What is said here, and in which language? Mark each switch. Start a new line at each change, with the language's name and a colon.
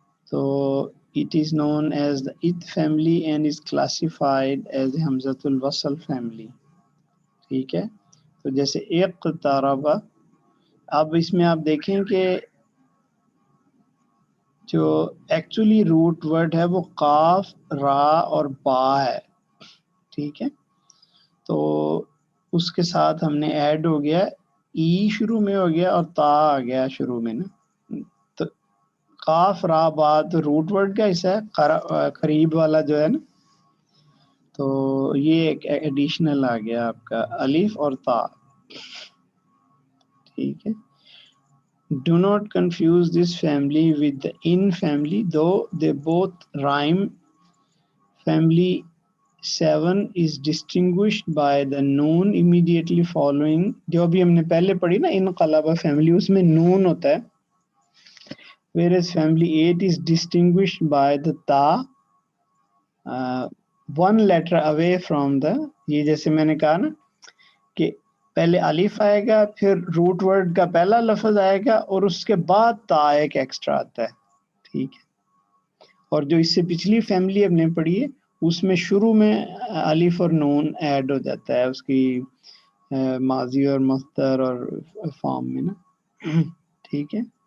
English: تو it is known as the it family and is classified as hamzatul wasl family.
Urdu: ٹھیک ہے, تو جیسے اقترب, اب اس میں آپ دیکھیں کہ جو ایکچولی روٹ ورڈ ہے وہ قاف, را اور با ہے. ٹھیک ہے, تو اس کے ساتھ ہم نے ایڈ ہو گیا, ای شروع میں ہو گیا اور تا آ گیا شروع میں نا. تو قاف را با تو روٹ ورڈ کا حصہ ہے, قریب والا جو ہے نا, تو یہ ایک ایڈیشنل آ گیا آپ کا الف اور تا. ٹھیک ہے.
English: Do not confuse this family with the in family, though they both rhyme. Family 7 is distinguished by the noon immediately following.
Urdu: جو بھی ہم نے پہلے پڑھی نا انقلب family, اس میں نون ہوتا ہے.
English: Whereas family 8 is distinguished by the ta, one letter away from the.
Urdu: یہ جیسے میں نے کہا نا کہ پہلے الف آئے گا, پھر روٹ ورڈ کا پہلا لفظ آئے گا, اور اس کے بعد تا ایک ایکسٹرا آتا ہے. ٹھیک ہے, اور جو اس سے پچھلی فیملی ہم نے پڑھی ہے اس میں شروع میں الف اور نون ایڈ ہو جاتا ہے اس کی ماضی اور مصدر اور فارم میں نا. ٹھیک ہے.